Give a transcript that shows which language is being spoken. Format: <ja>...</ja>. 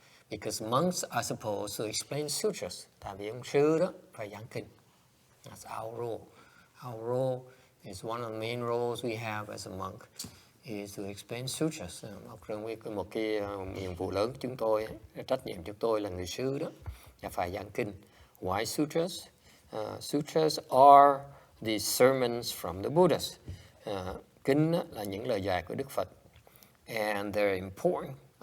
<en>Because monks are supposed to explain sutras.</en> <vi>Tại vì ông sư đó phải giảng kinh.</vi> <en>That's our role. Our role is one of the main roles we have as a monk is to explain sutras.</en> <vi>Một cái nhiệm vụ lớn của chúng tôi, trách nhiệm chúng tôi là người sư đó, là phải giảng kinh.</vi> <en>Why sutras? Sutras are the sermons from the Buddhas.</en> <vi>Kinh là những lời dạy của Đức Phật.</vi> <en>And they're important.</en>